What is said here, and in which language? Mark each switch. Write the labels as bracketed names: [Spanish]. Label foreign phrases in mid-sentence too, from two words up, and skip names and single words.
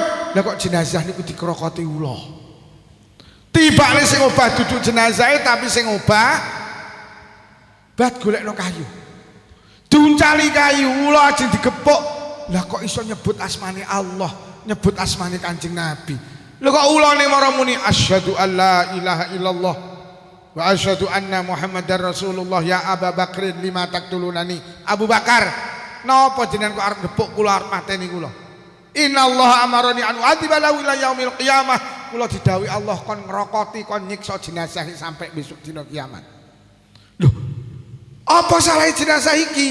[Javanese] Lah kok jenazah niku dikrokoti ula. Tibane sing obah duduk jenazahe tapi sing obah bat golekno kayu. Duncali kayu ula ajeng digepuk. Lah kok iso nyebut asmane Allah, nyebut asmane Kanjeng Nabi. Lah kok ulane mara muni [Arabic] أشهد أن لا إله إلا الله وأشهد أن محمدا رسول الله يا أبا بكر لم تقتلونني. [Javanese] Abu Bakar napa jenengan kok arep gepuk kula arep mateni kula? [Arabic] إن الله أمرني أن أعذب له إلى يوم القيامة. [Javanese] Kula didhawuhi Allah kon ngrokoti kon nyiksa jenazah sampai besok dina kiamat. Lho, apa salah jenazah iki?